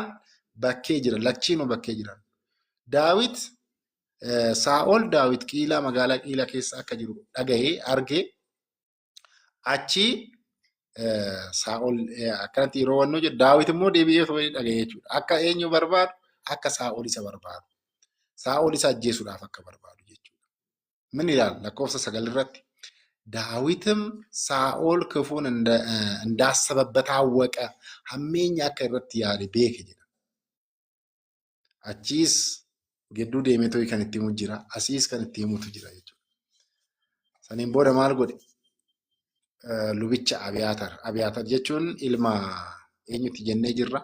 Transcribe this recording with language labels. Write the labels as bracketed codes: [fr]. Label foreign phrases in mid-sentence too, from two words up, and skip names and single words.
[om] Bakkee jira, lachiinuu bakkee jiran. Daawit Saa'ol Daawit Qiilaa magaalaa Qiilaa keessa akka jiru dhagahee argee achi Saa'ol akkanatti yeroo wannoo jedhu Daawit immoo deebi'ee to'ee dhagahee jechuudha. Akka eenyu barbaadu? Akka Saa'ol isa barbaadu. Saa'ol isa ajjeesuudhaaf akka barbaadu jechuudha. Min ilaala lakkoofsa 9 irratti [am] ዳዊትም ሳኦል ክፉን እንዳሰበበት አወቀ ሐሜኛ [om] akka irratti yaade beeke jedha. Achiis gidduu deemee to'ii kan itti himu jira. Asiis kan itti himutu jira jechuudha. Saniin booda maal godhe? Lubicha Abiyaatar. Abiyaatar jechuun ilma eenyutti jennee jirra?